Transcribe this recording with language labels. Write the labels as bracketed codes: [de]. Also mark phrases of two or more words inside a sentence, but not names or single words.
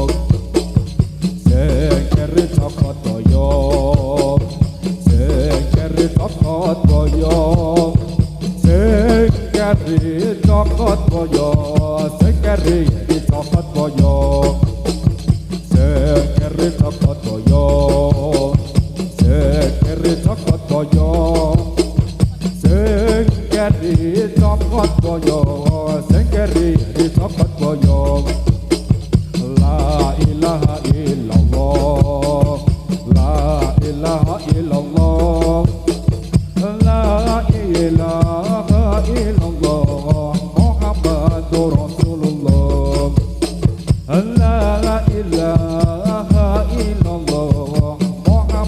[jv] sing keri cokot boyo sing keri cokot boyo sing keri cokot boyo sing keri cokot boyo sing keri cokot boyo sing keri cokot boyo sing keri cokot boyo sing keri cokot boyo [ar] لا إله إلا الله لا إله إلا الله لا إله إلا الله محمد رسول الله لا إله إلا الله